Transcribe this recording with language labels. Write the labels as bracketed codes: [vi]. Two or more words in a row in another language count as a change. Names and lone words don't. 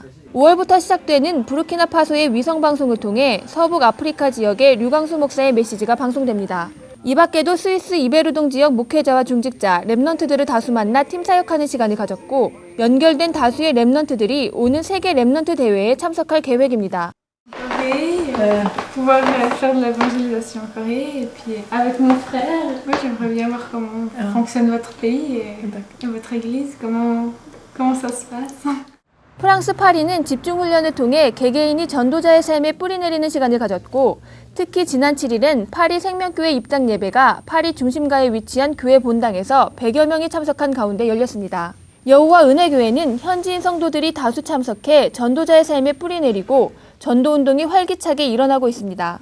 [ko] 5월부터 시작되는 부르키나파소의 위성방송을 통해 서북 아프리카 지역의 류광수 목사의 메시지가 방송됩니다. 이 밖에도 스위스 이베르동 지역 목회자와 중직자, 랩런트들을 다수 만나 팀 사역하는 시간을 가졌고 연결된 다수의 랩런트들이 오는 세계 랩런트 대회에 참석할 계획입니다. [fr] Pouvoir faire de l'évangélisation en Corée et puis avec mon frère, moi j'aimerais bien voir comment fonctionne votre pays et votre église, comment ça se passe. [ko] 프랑스 파리는 집중훈련을 통해 개개인이 전도자의 삶에 뿌리내리는 시간을 가졌고 특히 지난 7일엔 파리 생명교회 입당 예배가 파리 중심가에 위치한 교회 본당에서 100여 명이 참석한 가운데 열렸습니다. 여호와 은혜교회는 현지인 성도들이 다수 참석해 전도자의 삶에 뿌리내리고 전도운동이 활기차게 일어나고 있습니다.